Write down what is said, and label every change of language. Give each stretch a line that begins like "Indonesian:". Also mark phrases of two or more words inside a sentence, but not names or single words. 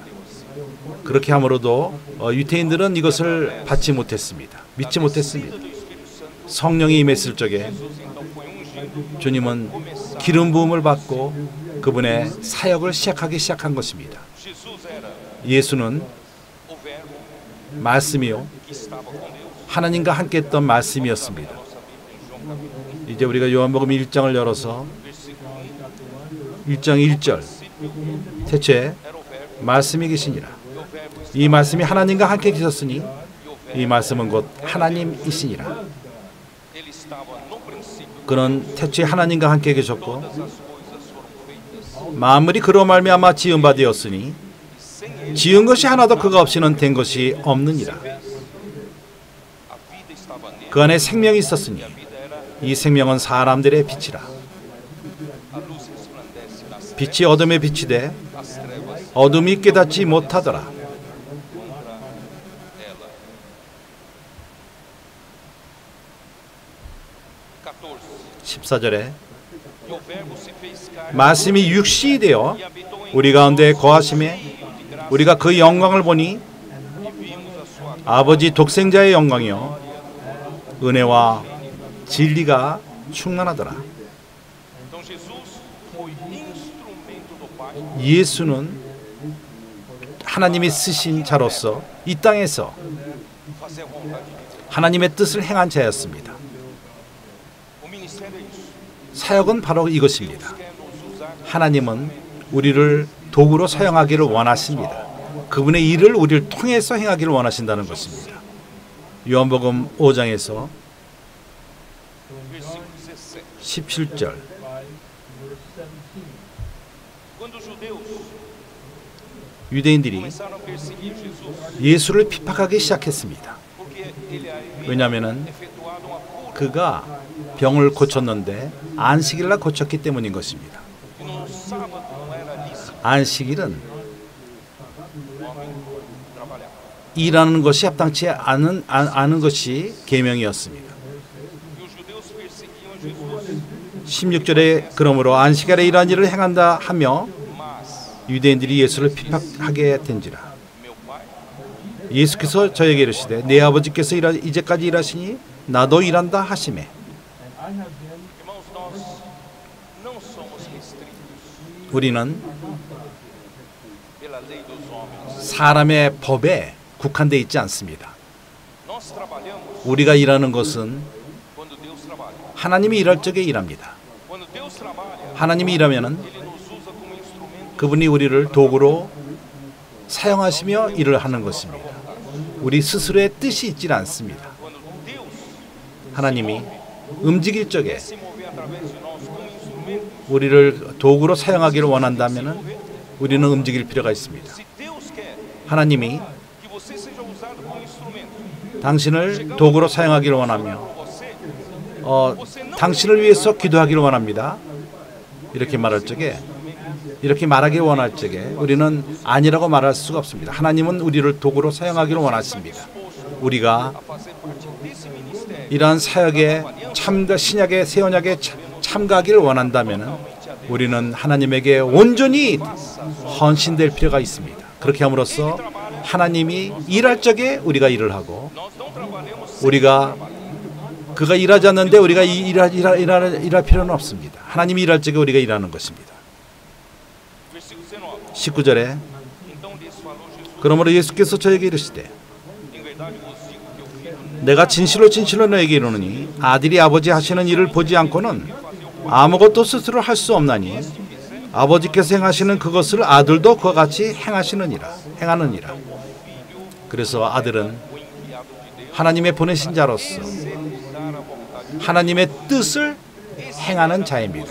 Korean: 그렇게 함으로도 유태인들은 이것을 받지 못했습니다. 믿지 못했습니다. 성령이 임했을 적에 주님은 기름 부음을 받고 그분의 사역을 시작한 것입니다. 예수는
Portuguese: o verbo
Korean: 말씀이요
Portuguese: que estava com Deus.
Korean: 하나님과 함께 했던 말씀이었습니다.
Portuguese: Nossa Bíblia em João capítulo
Korean: 이제 우리가 요한복음 1장을 열어서
Portuguese: 1, versículo
Korean: 1장 1절 태초에
Portuguese: era o verbo,
Korean: 말씀이 계시니라.
Portuguese: e o verbo estava,
Korean: 이 말씀이 하나님과 함께 계셨으니
Portuguese: e o verbo
Korean: 이 말씀은 곧 하나님이시니라.
Portuguese: ele estava no princípio.
Korean: 그는 태초에 하나님과 함께 계셨고
Portuguese: Todas as coisas foram feitas
Korean: 만물이 그로 말미암아 지은 바 되었으니
Portuguese: e sem ele
Korean: 지은 것이 하나도 그가 없이는 된 것이 없느니라.
Portuguese: a vida estava nele.
Korean: 그 안에 생명이 있었으니
Portuguese: A vida era
Korean: 이 생명은 사람들의 빛이라.
Portuguese: a luz resplandece nas
Korean: 빛이 어둠에 비치되
Portuguese: as trevas
Korean: 어둠이 깨닫지 못하더라.
Portuguese: contra ela. 14.
Korean: 14절에
Portuguese: E o verbo se fez carne
Korean: 말씀이 육신이 되어
Portuguese: e habitou em
Korean: 우리 가운데 거하심에 우리가 그 영광을 보니
Portuguese: e vimos a sua
Korean: 아버지 독생자의 영광이요 은혜와 진리가 충만하더라.
Portuguese: Então Jesus foi instrumento do Pai
Korean: 예수는 하나님이 쓰신 자로서 이 땅에서
Portuguese: fazer a vontade de Deus.
Korean: 하나님의 뜻을 행한 자였습니다.
Portuguese: O ministério é isso.
Korean: 사역은 바로 이것입니다.
Portuguese: Quer nos usar
Korean: 하나님은 우리를 도구로 사용하기를 원하십니다. 그분의 일을 우리를 통해서 행하기를 원하신다는 것입니다. 요한복음 5장에서
Portuguese: versículo 17.
Korean: 17절
Portuguese: Quando os judeus
Korean: 유대인들이
Portuguese: começaram a perseguir Jesus,
Korean: 예수를 핍박하기 시작했습니다.
Portuguese: porque ele havia
Korean: 왜냐하면
Portuguese: efetuado uma cura
Korean: 그가 병을 고쳤는데 안식일날 고쳤기 때문인 것입니다.
Portuguese: e no sábado não era lícito
Korean: 안식일은
Portuguese: o homem trabalhar.
Korean: 일하는 것이 합당치 않은 것이 계명이었습니다.
Portuguese: E os judeus perseguiam Jesus,
Korean: 16절에 그러므로 안식일에 이러한 일을 행한다 하며 mas 유대인들이 예수를 핍박하게 된지라.
Portuguese: meu pai
Korean: 예수께서 저에게 이르시되 내 아버지께서 이제까지 일하시니 나도 일한다 하시매.
Portuguese: Irmãos, nós não somos restritos
Korean: 우리는
Portuguese: pela lei dos homens.
Korean: 사람의 법에 국한되어 있지 않습니다.
Portuguese: Nós trabalhamos
Korean: 우리가 일하는 것은
Portuguese: quando Deus trabalha.
Korean: 하나님이 일할 적에 일합니다.
Portuguese: Quando Deus trabalha,
Korean: 하나님이 일하면은
Portuguese: Ele nos usa como instrumento.
Korean: 그분이 우리를 도구로 사용하시며 일을 하는 것입니다. 우리 스스로의 뜻이 있지 않습니다.
Portuguese: Quando Deus
Korean: 하나님이 움직일 적에
Portuguese: se mover através de nós como instrumento,
Korean: 우리를 도구로 사용하기를 원한다면 우리는 움직일 필요가 있습니다.
Portuguese: se Deus quer
Korean: 하나님이
Portuguese: que você seja usado como instrumento,
Korean: 당신을 도구로 사용하기를 원하며
Portuguese: por você,
Korean: 당신을 위해서 기도하기를 원합니다. 이렇게 말할 적에 이렇게 말하기를 원할 적에 우리는 아니라고 말할 수가 없습니다. 하나님은 우리를 도구로 사용하기를 원하십니다. 우리가
Portuguese: a fazer parte desse ministério,
Korean: 이러한 사역에 신약의 새 언약에 참가하기를 원한다면 우리는 하나님에게 온전히 헌신될 필요가 있습니다. 그렇게 함으로써 하나님이 일할 적에 우리가 일을 하고
Portuguese: nós não trabalhamos sem
Korean: 우리가 그가 일하지 않는데 우리가 일할 필요는 없습니다. 하나님이 일할 적에 우리가 일하는 것입니다.
Portuguese: versículo 19.
Korean: 19절에
Portuguese: Então lhes falou Jesus:
Korean: 그러므로 예수께서 저에게 이르시되
Portuguese: Em verdade vos digo que o filho
Korean: 내가 진실로 너에게 이르노니 아들이 아버지 하시는 일을 보지 않고는 아무것도 스스로 할 수 없나니 아버지께서 행하시는 그것을 아들도 그와 같이 행하느니라. 그래서 아들은 하나님의 보내신 자로서 하나님의 뜻을 행하는 자입니다.